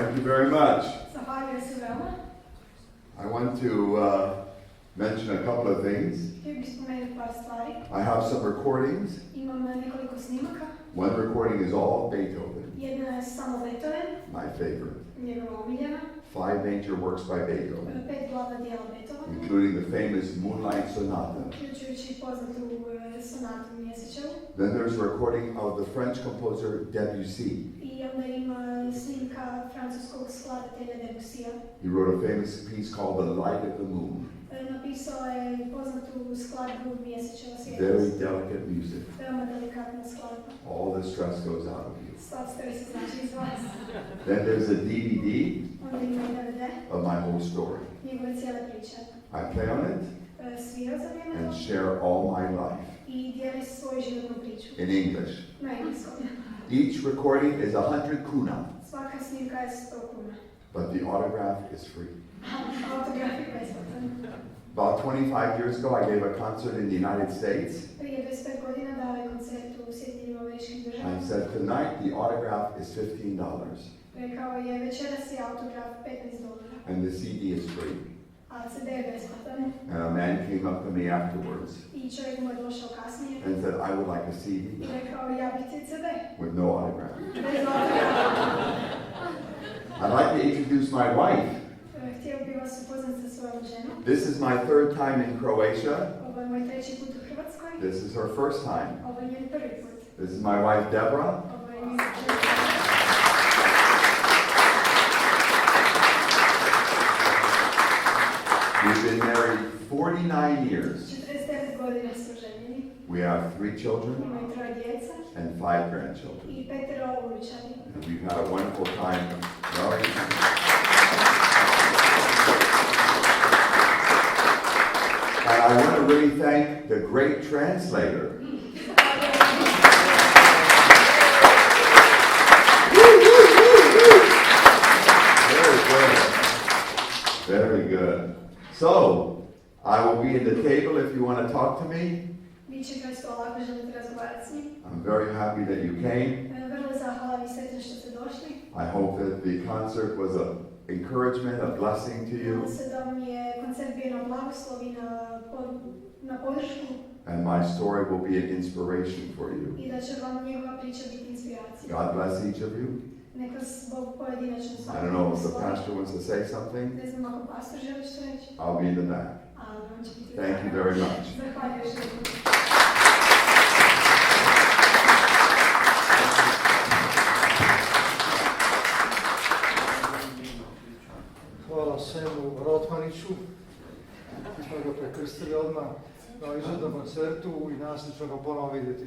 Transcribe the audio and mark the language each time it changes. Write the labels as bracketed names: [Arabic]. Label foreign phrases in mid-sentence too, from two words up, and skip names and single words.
[English] very much. [Croatian] Zahvaljujem se veoma. [English] I want to mention a couple of things. [Croatian] Htio bih spomenuti par stvari. [English] I have some recordings. [Croatian] Imam nekoliko snimaka. [English] One recording is all Beethoven, [Croatian] Jedna je samo Beethoven, [English] my favorite. [Croatian] njegova omiljena. [English] 5 major works by Beethoven, [Croatian] 5 glavna dijela Beethovena, [English] including the famous Moonlight Sonata. [Croatian] uključujući poznatu sonatu Mjesečevu. [English] Then there's a recording of the French composer Debussy. [Croatian] I onda ima snimka francuskog skladatelja Debussyja. [English] He wrote a famous piece called The Light of the Moon. [Croatian] Napisao je poznatu skladbu Mjesečeva [English] Very [Croatian] svjetlost. [English] delicate music. [Croatian] Veoma delikatna skladba. [English] All the stress goes out of you. [Croatian] Sva stres se znači iz vas. [English] Then there's a DVD [Croatian] Onda ima i DVD, [English] of my whole story. [Croatian] njegove cijele priče. [English] I play on it [Croatian] Svira za vrijeme [English] and [Croatian] toga [English] share all my life [Croatian] i dijeli svoju životnu priču. [English] in English. [Croatian] Na engleskom. [English] Each recording is 100 kuna, [Croatian] Svaka snimka je 100 kuna. [English] but the autograph is free. [Croatian] Autograf je besplatan. [English] About 25 years ago, I gave a concert in the United States. [Croatian] Prije 25 godina dao je koncert u Sjedinjenim Američkim Državama. [English] I said, tonight the autograph is $15 [Croatian] Rekao je večeras je autograf $15, [English] and the CD is free. [Croatian] a CD je besplatan. [English] And a man came up to me afterwards [Croatian] I čovjek mu je došao kasnije [English] and said, I would like a CD [Croatian] i rekao ja bih ti CD. [English] with no autograph. [Croatian] Bez autografa. [English] I'd like to introduce my wife. [Croatian] Htio bih vas upoznat sa svojom ženom. [English] This is my third time in Croatia. [Croatian] Ovo je moj treći put u Hrvatskoj. [English] This is her first time. [Croatian] Ovo je njen prvi put. [English] This is my wife, Deborah. [Croatian] Ovo je njen prvi put. [English] We've been married 49 years. [Croatian] 49 godina su ženjeni. [English] We have 3 children [Croatian] Imaju 3 djeca [English] and 5 grandchildren. [Croatian] i 5 unučadi. [English] And we've had a wonderful time. And I want to really thank the great translator. Very good. So, I will be at the table if you want to talk to me. [Croatian] Bit će kraj stola ako želite razgovarati s njim. [English] I'm very happy that you came. [Croatian] Vrlo zahvalan i sretan što ste došli. [English] I hope that the concert was an encouragement, a blessing to you. [Croatian] Nadam se da vam je koncert bio na blagoslov i na podršku [English] And my story will be an inspiration for you. [Croatian] i da će vam njegova priča biti inspiracija. [English] God bless each of you. [Croatian] Neka vas Bog pojedinačno [English] I [Croatian] svakom [English] don't know if the [Croatian] blagoslovi. [English] pastor wants to say something. [Croatian] Ne znam ako pastor želi što reći, [English] I'll be in the back. [Croatian] ali on će biti [English] Thank you very much. [Croatian] Zahvaljujem još jednom. Hvala Samu Rotmaniću, mi smo ga prekrstili odmah na izvrsnom koncertu i nas ćemo ga ponovo vidjeti.